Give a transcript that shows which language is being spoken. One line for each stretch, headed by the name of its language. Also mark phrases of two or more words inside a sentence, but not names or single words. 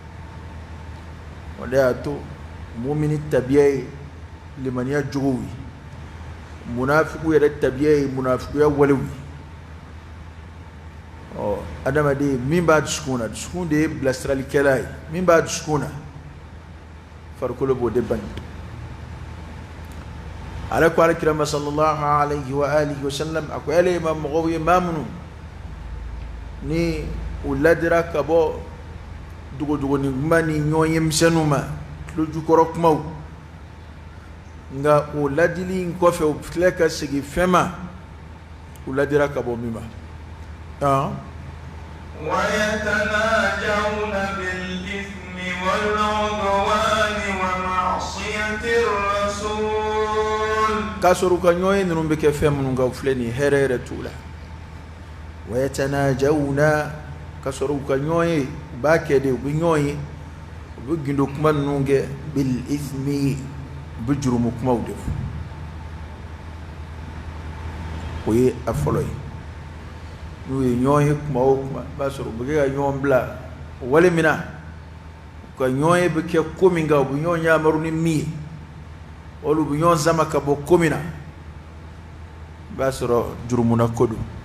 Bambara: o de y'a to mumini tabiya ye limaniya jogow ye munafiku yɛrɛ tabiya ye munafikuya walew ye. adamaden min b'a dusukun na dusukun de ye bilasiralikɛla ye min b'a dusukun na farikolo b'o de bani. ala ko alakirama
Arabic: صلى الله عليه وآله وسلم
Bambara: a ko ale ma mɔgɔw ye maa minnu ni u ladira ka bɔ dogodogoni kuma ni ɲɔgɔn ye misɛnninw ma tlo jukɔrɔ kumaw nga o ladili in kɔfɛ o filɛ ka segi fɛn ma o ladira ka bɔ min ma
Arabic: ويتناجون بالإثم والعدوان ومعصية الرسول
Bambara: k'a sɔrɔ u ka ɲɔgɔn ninnu bɛ kɛ fɛn minnu kan o filɛ nin hɛrɛ yɛrɛ t'u la wayatanajawna k'a sɔrɔ u ka ɲɔgɔn ye u b'a kɛ de u bɛ ɲɔgɔn ye u bɛ gindo kuma ninnu kɛ
Arabic: بالإثم
Bambara: u bɛ jurumu kumaw de fɔ o ye a fɔlɔ ye n'u ye ɲɔgɔn ye kuma o kuma i b'a sɔrɔ u bɛ kɛ ka ɲɔgɔn bila wale min na u ka ɲɔgɔn ye bɛ kɛ ko min kan u bɛ ɲɔgɔn yamaru ni min ye olu bɛ ɲɔgɔn sama ka bɔ ko min na i b'a sɔrɔ jurumuna ko don